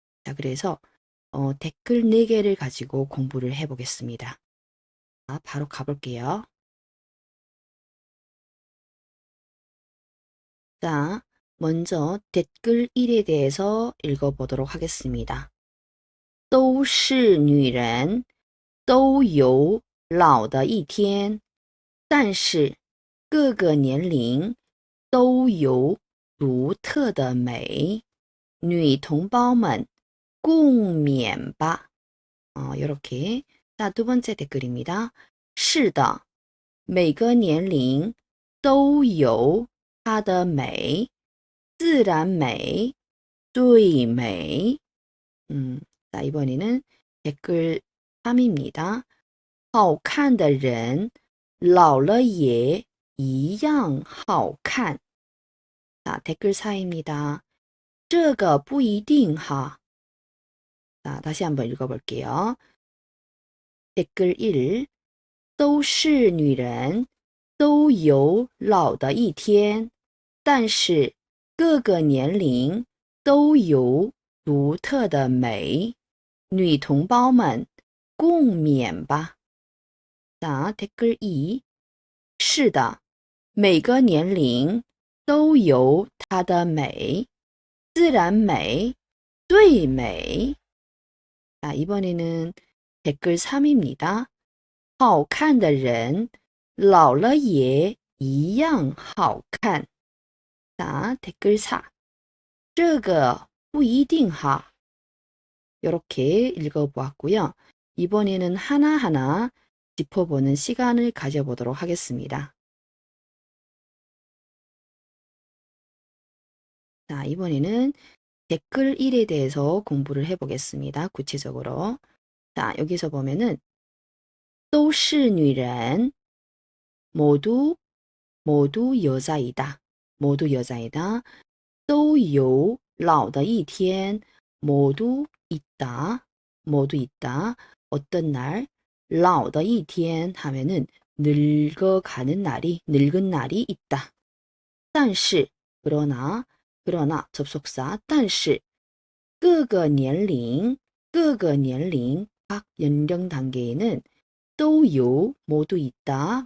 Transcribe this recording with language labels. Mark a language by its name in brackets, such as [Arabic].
[Korean] 자, 그래서 댓글 4개를 가지고 공부를 해 보겠습니다. 자, 바로 가볼게요. 자, 먼저 댓글 1에 대해서 읽어보도록 하겠습니다. [Chinese] 都是女人，都有老的一天，但是各个年龄都有独特的美。女同胞们，共勉吧。 [Korean] 이렇게. 자, 두 번째 댓글입니다. [Chinese] 是的，每个年龄都有它的美，自然美最美。 [Korean] 자, 이번에는 댓글 3입니다. [Chinese] 好看的人老了也一样好看. [Korean] 자, 댓글 4입니다. [Chinese] 这个不一定哈. [Korean] 자, 다시 한번 읽어볼게요. 댓글 1. [Chinese] 都是女人，都有老的一天，但是各个年龄都有独特的美。女同胞们，共勉吧。 [Korean] 자, 댓글 2. [Chinese] 是的，每个年龄都有它的美，自然美最美。 [Korean] 자, 이번에는 댓글 3입니다. [Chinese] 好看的人老了也一样好看. [Korean] 자, 댓글 4. [Chinese] 这个不一定哈. [Korean] 이렇게 읽어보았고요. 이번에는 하나하나 짚어보는 시간을 가져보도록 하겠습니다. 자, 이번에는 댓글 1에 대해서 공부를 해보겠습니다. 구체적으로. 자, 여기서 보면은 [Chinese] 都是女人 [Korean] 모두 여자이다. 모두 여자이다. [Chinese] 都有老的一天 [Korean] 모두 있다. 모두 있다. 어떤 날? [Chinese] 老的一天 [Korean] 하면은 늙어가는 날이, 늙은 날이 있다. 但是 그러나 접속사 [Chinese] 但是各个年龄 [Korean] 각 연령 단계에는 [Chinese] 都有 [Korean] 모두 있다.